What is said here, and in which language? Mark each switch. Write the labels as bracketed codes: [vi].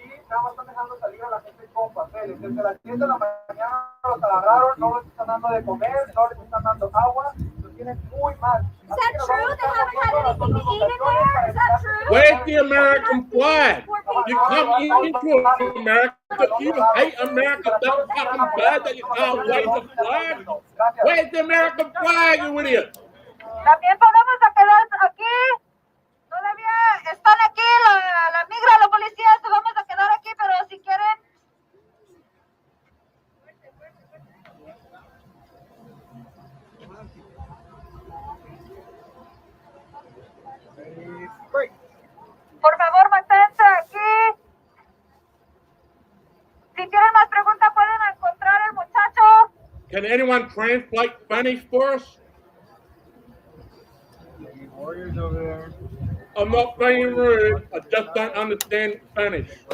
[es] Nada más están dejando salir a la gente con papeles. Desde las 10 de la mañana los agarraron, no les están dando de comer, no les están dando agua, los tienen muy mal. [en] Is that true? They haven't had anything to eat in there? Is that true? Where's the American flag? You come into America, you hate America that fucking bad that you can't wave the flag? Where's the American flag, you idiot? [es] También podemos quedar aquí. Todavía están aquí la migra, los policías, nos vamos a quedar aquí, pero si quieren. Por favor, manténse aquí. Si tienen más preguntas, pueden encontrar el muchacho. [en] Can anyone translate Spanish for us? warriors over there? I'm not being rude. I just don't understand Spanish.